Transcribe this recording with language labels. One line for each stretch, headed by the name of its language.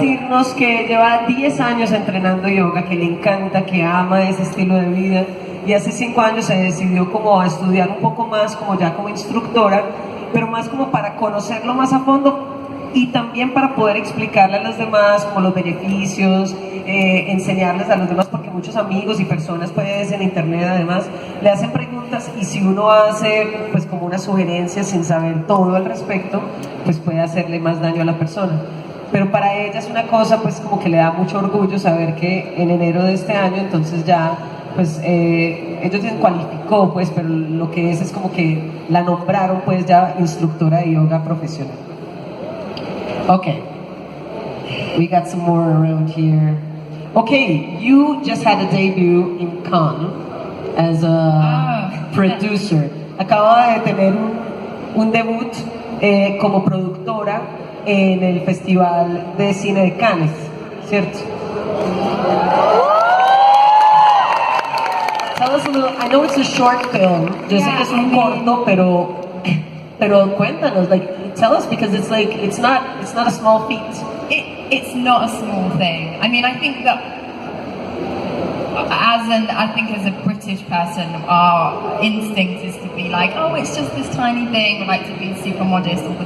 Spanish: decirnos que lleva 10 años entrenando yoga, que le encanta, que ama ese estilo de vida, y hace 5 años se decidió como a estudiar un poco más, como ya como instructora, pero más como para conocerlo más a fondo y también para poder explicarle a los demás como los beneficios, enseñarles a los demás, porque muchos amigos y personas pues en internet además le hacen preguntas y si uno hace pues como una sugerencia sin saber todo al respecto, pues puede hacerle más daño a la persona. Pero para ella es una cosa pues como que le da mucho orgullo saber que en enero de este año entonces ya pues ellos dicen cualificó pues, pero lo que es como que la nombraron pues ya instructora de yoga profesional.
English: Okay, we got some more around here. Okay, you just had a debut in Cannes as a producer.
Spanish: Acaba de tener un debut como productora en el Festival de Cine de Cannes, ¿cierto?
English: Tell us a little, I know it's a short film,
Spanish: yo sé que es un corto, pero cuéntanos,
English: like, tell us, because it's like, it's not a small feat. It's not a small thing. I mean, I think that as a British person, our instinct is to be like, oh, it's just this tiny thing. We like to be super modest all the time.